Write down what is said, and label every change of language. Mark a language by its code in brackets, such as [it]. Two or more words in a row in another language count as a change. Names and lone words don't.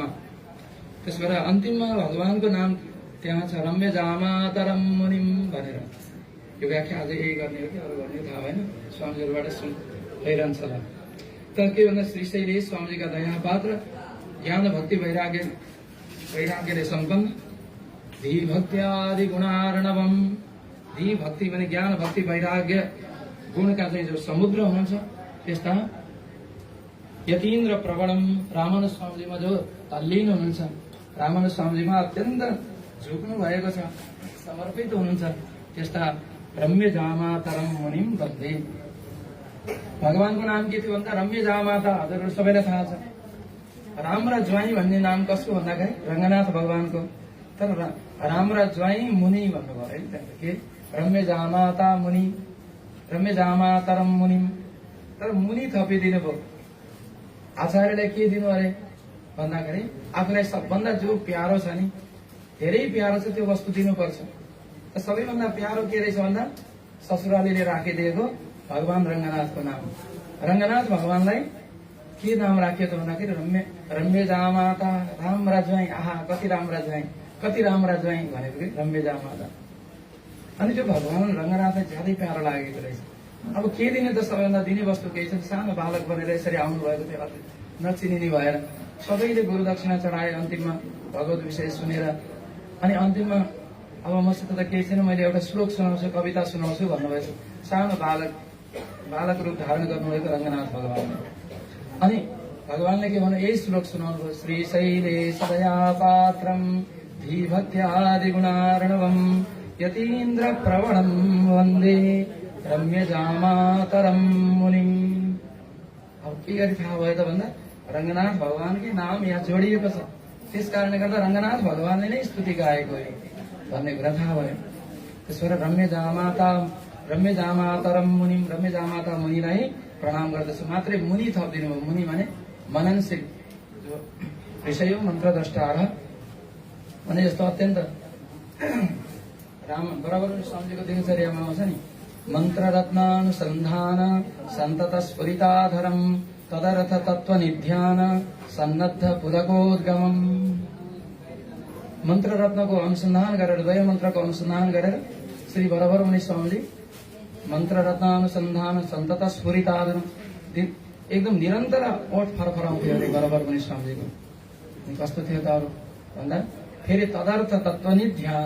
[ne] त्यस भएर अन्तिममा भगवानको नाम त्यहाँ छ, रम्य जामातरम मुनिम भनेर। यो व्याख्या अझै यही गर्ने हो कि अरू गर्ने थाहा भएन, स्वामीहरूबाट भइरहन्छ होला। तर के भन्दा श्री शैलेश स्वामीजीका दया पात्र, ज्ञान भक्ति वैराग्यले सम्पन्न, [sa] धी भक्त्यादि गुणार्णवम। [ne] धी भक्ति भने ज्ञान भक्ति वैराग्य गुणका चाहिँ जो समुद्र हुनुहुन्छ त्यस्ता [sa] यतीन्द्र प्रवणम। [ne] रामानुज स्वामीजीमा जो तल्लीन हुनुहुन्छ, रामानुज स्वामीजीमा अत्यन्त झुक्नु भएको छ, समर्पित हुनुहुन्छ, त्यस्ता [sa] रम्य जामातरम मुनिम वन्दे। [ne] भगवानको नाम के थियो भन्दा रम्य जामाता। हजुरहरू सबैलाई थाहा छ। राम र ज्वाइँ भन्ने नाम कसको भन्दाखेरि रंगनाथ भगवानको। तर राम र ज्वाइँ मुनि भन्नुभयो है। के रम्य जामाता मुनि, रम्य जामातरम मुनिम। तर मुनि थपिदिनु भयो। आचार्यलाई के दिनु अरे भन्दाखेरि आफूलाई सबभन्दा जो प्यारो छ नि, धेरै प्यारो छ त्यो वस्तु दिनुपर्छ। त सबैभन्दा प्यारो के रहेछ भन्दा ससुरालीले राखिदिएको भगवान रंगनाथको नाम। रंगनाथ भगवानलाई के नाम राखियो त भन्दाखेरि रम्य जामाता। राम र ज्वाइँ, आहा कति राम र ज्वाइँ, कति राम र ज्वाइँ भनेको कि रम्य जामाता। अनि त्यो भगवान रंगनाथलाई ज्यादै प्यारो लागेको रहेछ। अब के दिने त? सबैभन्दा दिने वस्तु केही छ। सानो बालक बनेर यसरी आउनु भएको थियो, नचिनिने भएर सबैले गुरु दक्षिणा चढाए। अन्तिममा भगवत विषय सुनेर अनि अन्तिममा अब मसित त केही छैन, मैले एउटा श्लोक सुनाउँछु, कविता सुनाउँछु भन्नुभएछ। सानो बालक रूप धारण गर्नुभएको रंगनाथ भगवानले। अनि भगवानले के भन्नु? यही श्लोक सुनाउनु भयो। [sa] श्री शैलेश दया पात्रम धी भक्त्यादि गुणार्णवम यतीन्द्र प्रवणम वन्दे रम्य जामातरम मुनिम। [ne] अब के गरी थाहा भयो त भन्दा रंगनाथ भगवानकै नाम यहाँ जोडिएको छ। त्यस कारणले गर्दा रंगनाथ भगवानले नै स्तुति गाएको हो भन्ने कुरा थाहा भयो। त्यसबाट [sa] रम्य जामातरम मुनिम, [ne] रम्य जामाता मुनिलाई प्रणाम गर्दछु। मात्रै मुनि थपिदिनु भयो। मुनि भने मननशील, [sa] जो ऋषय मन्त्रद्रष्टार [ne] भने जस्तो अत्यन्त राम बराबर स्वामीजीको दिनचर्यामा आउँछ नि, [sa] मन्त्र रत्नानुसन्धान सन्तत स्फुरिताधरम तदर्थ तत्व निध्यान सन्नद्ध पुलकोद्गमम। [ne] मन्त्र रत्नको अनुसन्धान गरेर, द्वय मन्त्रको अनुसन्धान गरेर श्री बराबर मुनि स्वामीजी [sa] मन्त्र रत्नानुसन्धान सन्तत स्फुरिताधरम [ne] एकदम निरन्तर ओठ फरफराउँथ्यो अरे बराबर मुनि स्वामीजीको। कस्तो थियो त अरू भन्दा फेरि [sa] तदर्थ तत्व निध्यान।